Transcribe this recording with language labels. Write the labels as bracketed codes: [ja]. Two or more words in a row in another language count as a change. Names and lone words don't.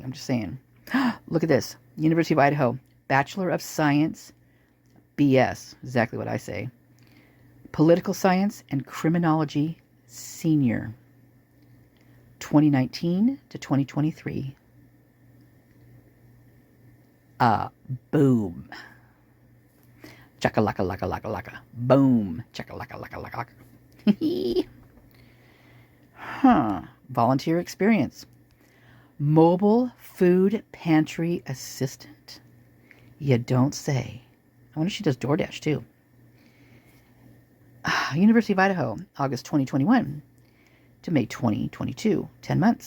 [en] I'm just saying. Look at this. University of Idaho. Bachelor of Science. BS. Exactly what I say. Political Science and Criminology. Senior. 2019 to 2023. Boom. Chaka-laka, laka, laka, laka. Boom. Chaka-laka, laka, laka, laka. Volunteer experience. Mobile food pantry assistant. You don't say. I wonder if she does DoorDash too. University of Idaho, August 2021 to May 2022, 10 months.